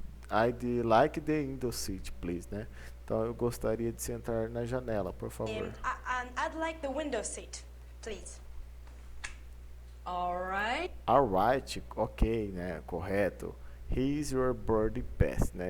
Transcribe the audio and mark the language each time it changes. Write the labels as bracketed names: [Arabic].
[English] I'd like the window seat, please, né? [Portuguese] Então eu gostaria de sentar na janela, por favor. [English] I'd like the window seat, please. Alright. Alright, [Portuguese] ok, né? Correto. [English] Here's your boarding pass, né?